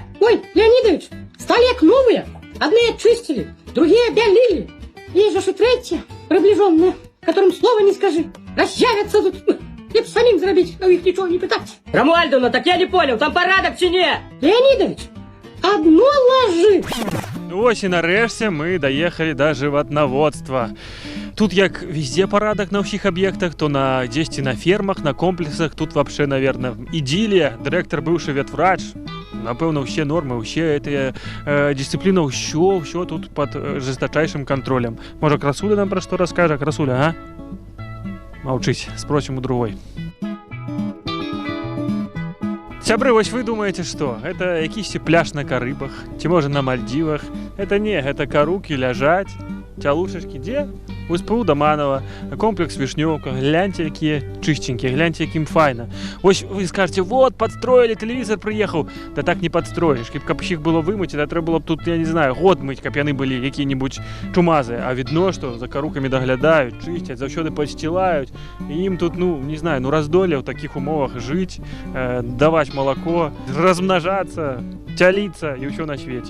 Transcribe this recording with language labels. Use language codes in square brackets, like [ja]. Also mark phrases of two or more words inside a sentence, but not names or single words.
[ru] Ой, Леонидович, столек новые. Одни очистили, другие белили. Есть же и третья, приближенная, которым слова не скажи. Разъявятся тут. Либо самим заробить, а их ничего не пытать. Рамуальдовна, так я не понял, там порядок в чине. Леонидович, одно ложи. [be] Ось і нарэшце мы даехалі да жыватнаводства. Тут як везде парадак на ўсіх аб'ектах, то на дзесьці на фермах, на комплексах, тут [ru] вообще, наверное, [be] ідылія. Дырэктар быўшы ветврач, напэўна, ўсе нормы, ўсе гэтыя дысцыпліны, ўсё тут [ru] под жестачайшым кантролем. [be] Можа, Красуля нам пра што раскажа? Красуля, а? Маўчыць, [ru] спросім у другой. [be] Сябры, вось вы думаеце, што? Это якісьці пляж на Карыбах, ці можа на Мальдівах? Это не, гэта карукі ляжаць, цялушачкі, дзе? У СПУ Даманова, комплекс Вішнёўка, гляньте, якія чыстенькія, гляньте, якім файна. [ru] Вось вы скажете, вот, подстроили, телевизор приехал. Да так не подстроишь. [be] Каб іх было вымыць, да трэба было б тут, я не знаю, год мыць, каб яны былі якія-небудзь чумазы. А видно, што за карукамі даглядаюць, чысцяць, заўсёды падсцілаюць. І ім тут, ну, не знаю, ну раздоле ў такіх умовах жыць, даваць малако, размнажацца, цяліцца і ўсё на свеце.